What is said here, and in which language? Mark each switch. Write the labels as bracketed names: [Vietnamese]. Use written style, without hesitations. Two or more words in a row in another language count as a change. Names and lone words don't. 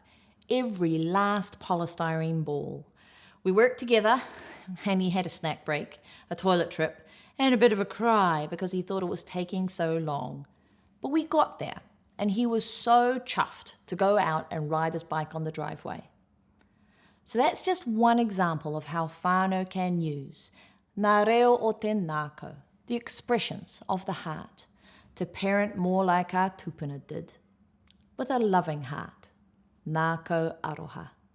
[English] Every last polystyrene ball. We worked together and he had a snack break, a toilet trip, and a bit of a cry because he thought it was taking so long. But we got there and he was so chuffed to go out and ride his bike on the driveway. So that's just one example of how whānau can use [Māori] nā reo o te nākau, [English] the expressions of the heart, to parent more like our tūpuna did, with a loving heart. [Māori] Nā kau aroha.